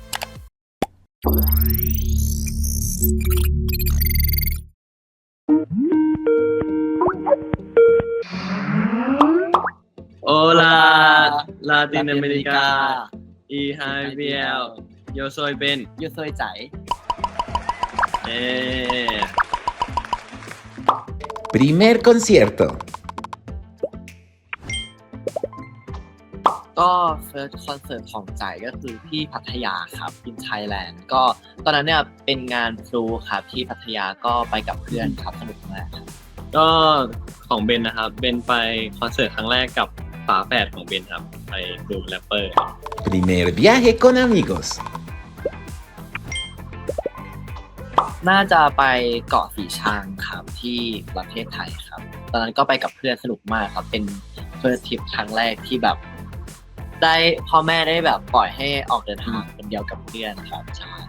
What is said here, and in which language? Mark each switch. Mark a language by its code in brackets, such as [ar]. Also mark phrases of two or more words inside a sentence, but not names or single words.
[es] Hola, Latinoamérica y Javier. Yo soy Ben. Yo soy Zai. Primer concierto. [th] ก็ [en] first concert [th] ของจ่ายก็คือที่พัทยาครับ [en] in Thailand [th] ก็ตอนนั้นเนี่ยเป็นงานพลูครับที่พัทยาก็ไปกับเพื่อนครับสนุกมากครับ ก็ของเบนนะครับเบนไปคอนเสิร์ตครั้งแรกกับฝาแฝดของเบนครับไปดูแรปเปอร์ [es] Primer viaje con amigos. [th] น่าจะไปเกาะสีชังครับที่ประเทศไทยครับตอนนั้นก็ไปกับเพื่อนสนุกมากครับเป็น [en] first trip [th] ครั้งแรกที่แบบได้พ่อแม่ได้แบบปล่อยให้ออกเดินทางคนเดียวกับเพื่อนครับใช่